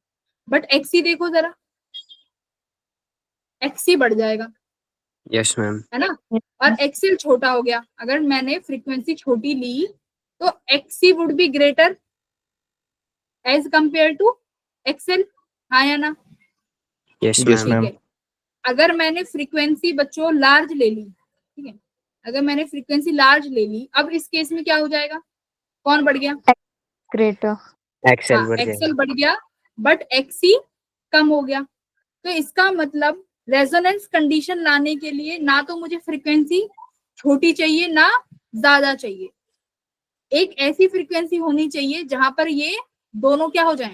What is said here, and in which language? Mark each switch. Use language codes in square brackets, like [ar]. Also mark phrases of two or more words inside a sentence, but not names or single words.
[hi] बट एक्सी देखो जरा, एक्सी बढ़ जाएगा, [en] Yes, ma'am. [hi] है ना, और एक्सएल छोटा हो गया। अगर मैंने फ्रीक्वेंसी छोटी ली तो एक्सी [en] would be greater as compare to XL, [hi] हाँ या ना? [en] Yes, Yes, ma'am. ma'am. [hi] ठीक है, अगर मैंने फ्रीक्वेंसी बच्चों लार्ज ले ली, ठीक है, अगर मैंने [en] frequency large [hi] ले ली, अब इस केस में क्या हो जाएगा? कौन बढ़ गया? [en] greater. [hi] एक्सेल हाँ, बढ़ एक्सेल जाएगा। बढ़ गया बट एक्सी कम हो गया। तो इसका मतलब [en] resonance condition [hi] लाने के लिए ना तो मुझे फ्रीक्वेंसी छोटी चाहिए ना ज्यादा चाहिए, एक ऐसी फ्रीक्वेंसी होनी चाहिए जहां पर ये दोनों क्या हो जाएं,